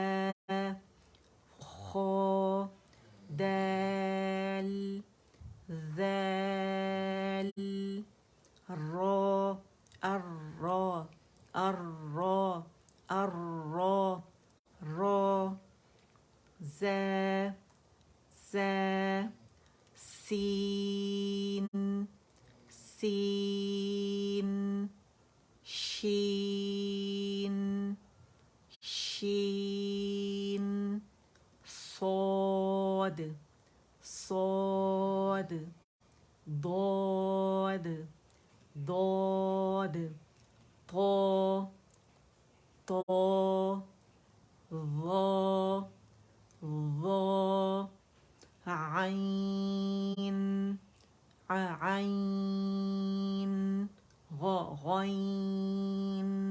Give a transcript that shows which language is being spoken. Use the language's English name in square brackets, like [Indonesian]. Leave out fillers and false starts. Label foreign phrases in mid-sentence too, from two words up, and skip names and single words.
[Arabic] خا، دال، ذال، را، الرا، الرا، الرا، را، زا، زا، سین، سین، شین، شین، صاد، صاد، ضاد، ضاد، طا، طا، ظا، ظا، عین، عین، غین،